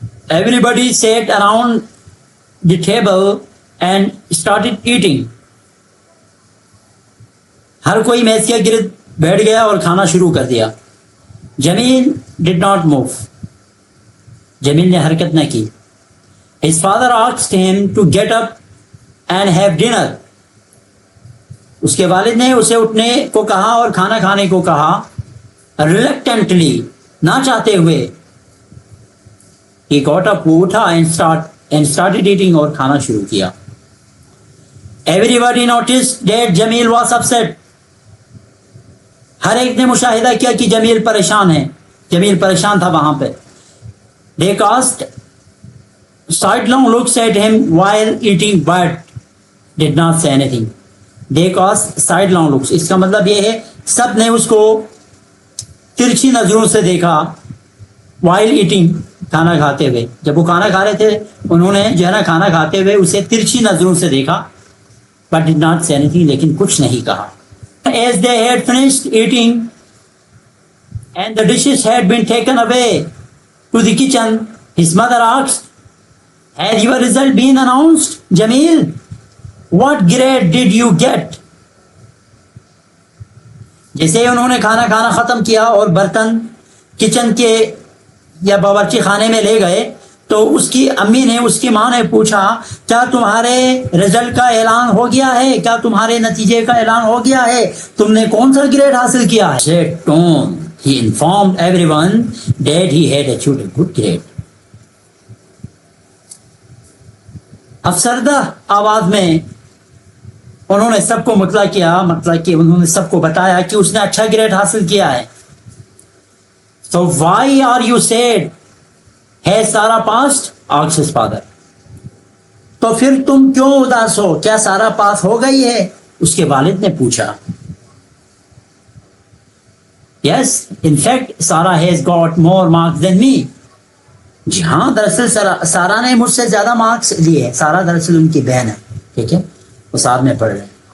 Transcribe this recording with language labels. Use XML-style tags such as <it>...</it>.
<en>Everybody sat around the table and started eating.</en> <ur>ہر کوئی میز کے گرد بیٹھ گیا اور کھانا شروع کر دیا.</ur> <en>Jamil did not move.</en> <ur>جمیل نے حرکت نہ کی.</ur> <en>His father asked him to get up and have dinner.</en> <ur>اس کے والد نے اسے اٹھنے کو کہا اور کھانا کھانے کو کہا.</ur> <en>Reluctantly,</en> <ur>نہ چاہتے ہوئے.</ur> <en>He got up,</en> <ur>وہ اٹھا</ur> <en>and started eating</en> <ur>اور کھانا شروع کیا.</ur> <en>Everybody noticed that Jamil was upset.</en> <ur>ہر ایک نے مشاہدہ کیا کہ جمیل پریشان ہے. جمیل پریشان تھا وہاں پہ.</ur> <en>They asked sidelong looks at him while eating but did not say anything. They cast sidelong looks.</en> <ur>اس کا مطلب یہ ہے سب نے اس کو ترچھی نظروں سے دیکھا</ur> <en>while eating,</en> <ur>کھانا کھاتے ہوئے. جب وہ کھانا کھا رہے تھے انہوں نے جو ہے نا کھانا کھاتے ہوئے اسے ترچھی نظروں سے دیکھا</ur> <en>but did not say anything,</en> <ur>لیکن کچھ نہیں کہا.</ur> <en>As they had finished eating and the dishes had been taken away to the kitchen, his mother asked, has your result been announced, Jamil? What grade did you get?</en> <ur>جیسے انہوں نے کھانا کھانا ختم کیا اور برتن کچن کے یا باورچی خانے میں لے گئے تو اس کی امی نے اس کی ماں نے پوچھا کیا تمہارے رزلٹ کا اعلان ہو گیا ہے, کیا تمہارے نتیجے کا اعلان ہو گیا ہے, تم نے کون سا گریڈ حاصل کیا ہے.</ur> <en>He informed everyone that he had achieved a good grade.</en> <ur>افسردہ آواز میں انہوں نے سب کو مطلع کیا, مطلب کہ انہوں نے سب کو بتایا کہ اس نے اچھا گریڈ حاصل کیا ہے.</ur> <en>So why are you sad? Has Sarah passed? asked his father.</en> <ur>تو پھر تم کیوں اداس ہو, کیا سارا پاس ہو گئی ہے, اس کے والد نے پوچھا.</ur> <en>Yes, in fact, Sarah has got more marks than me.</en> <ur>جی ہاں, دراصل سارا نے مجھ سے زیادہ مارکس لیے ہیں. سارا دراصل ان کی بہن ہے, ٹھیک ہے, وہ ساتھ میں پڑھ رہے ہیں.</ur>